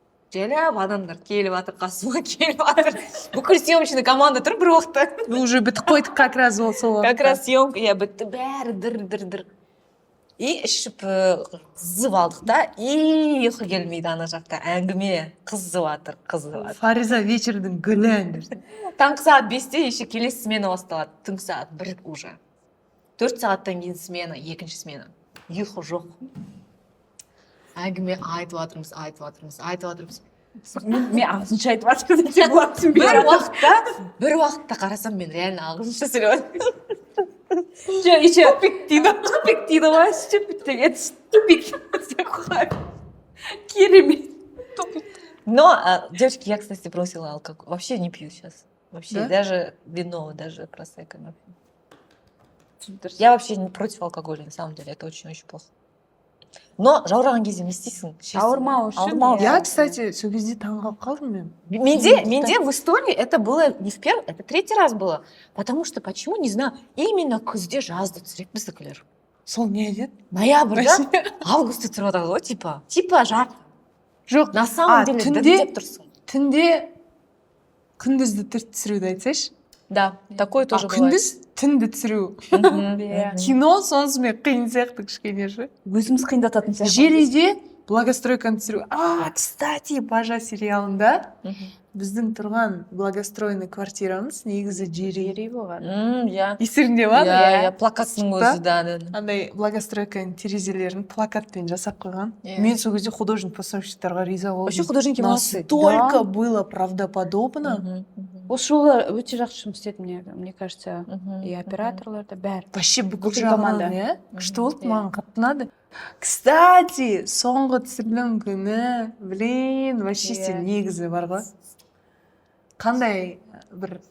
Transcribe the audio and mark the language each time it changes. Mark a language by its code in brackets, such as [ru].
[kk] Желеп адамдар келіп жатыр, қасыма келіп жатыр. Бүкіл съемочный команда тұр бір уақытта. уже бітіп қойдық как раз сол Как раз съемка, я бітті, бәрі дір. И ішіп қызып алдық да, и ұйқы келмейді ана жақта. Әңгіме қызып жатыр. Фариза вечердің гүлі әндер. Таңғы сағат 5-те еще келесі смена басталады. Түнгі сағат 1 уже. 4 сағаттан кейін смена, екінші смена. Ұйқы жоқ. Әңгіме айтып жатырмыз. Мен ағылшынша айтып жатырмын деп болады түсінбей. бір уақытта қарасам мен реально ағылшынша сөйлеп Тупик дейді ғой, ступик деген тупик деп қойып. Керемет. [ru] Но, девочки, я, кстати, бросила алкоголь. Вообще не пью сейчас. Вообще, Да? даже вино, даже просекко. Я вообще не против алкоголя, на самом деле. Это очень-очень плохо. [kk] Но жаураған кезде не істейсің? Ауырмау үшін. Ауырмау. Я, кстати, сол кезде таңғалып қалдым мен. [ru] Менде в истории это было не в первый, это 3-й раз было. Потому что, почему, не знаю, именно [kk] күзде жазды түсіреді біздікілер. Сол не деді? Ноябрьда, августта түсіріп жатады ғой, типа жарық. Жоқ, [ru] На самом деле, [kk] дірілдеп тұрсың. түнде күндізді түсіруді айтсайшы. [ru] Да, такое тоже бывает. [kk] күндіз түнді түсіру. Иә. Кино сонысымен қиын сияқты кішкене же. Өзіміз қиындататын сияқты. Желіде благостройканы түсіру. Кстати, Бажа сериалында біздің тұрған благостроенный квартирамыз негізі жері болған. [ru] Я. [kk] Естеріңде бар? Я плакаттың өзі, да. Андай благостройканың терезелерін плакатпен жасап қойған. Иә. Мен сол кезде художник-постановщиктарға риза болдым. [ru] Вообще художники молодцы. Настолько было правдоподобно. [kk] Осы жолы өте жақсы жұмыс істеді [ru] мне кажется. [kk] И операторлар да бәрі. Вообще бүкіл Бүкіл команда. жағынан, иә? Күшті болды, маған қатты ұнады. Кстати, соңғы түсірілім күні, блин, вообще сен негізі бар ғой. Қандай бір